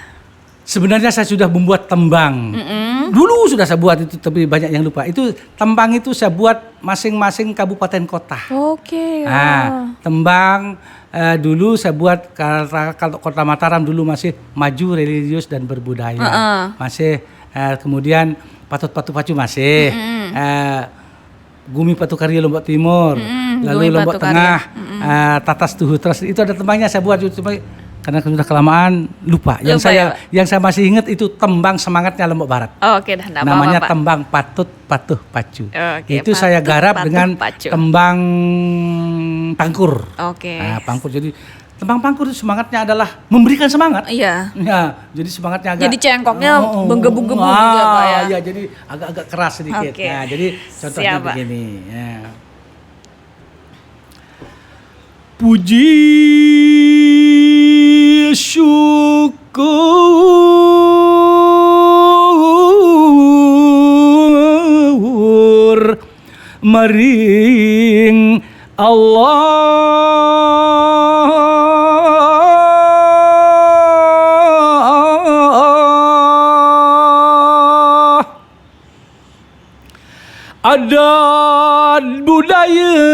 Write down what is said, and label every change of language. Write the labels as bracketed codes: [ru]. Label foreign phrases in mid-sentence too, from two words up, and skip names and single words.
[id] Sebenarnya saya sudah membuat tembang. Dulu sudah saya buat itu tapi banyak yang lupa. Itu tembang itu saya buat masing-masing kabupaten kota. Oke. Tembang dulu saya buat kalau Kota Mataram dulu masih maju, religius dan berbudaya. Masih kemudian Patut Patu Pacu masih. Gumi Patu Karya Lombok Timur. Lalu Lombok Tengah. Tatas Tuhu Trust itu ada tembangnya saya buat karena sudah kelamaan lupa. Yang saya masih ingat itu tembang semangatnya Lombok Barat. Oke, namanya tembang Patut Patuh Pacu. Itu saya garap dengan tembang Pangkur. Pangkur. Jadi tembang Pangkur itu semangatnya adalah memberikan semangat. Iya. Ya, jadi semangatnya agak. Jadi cengkoknya menggebu-gebu gitu ya Pak ya. Iya, jadi agak keras sedikit. Nah, jadi contohnya begini. Ya. Puji syukur maring Allah adat budaya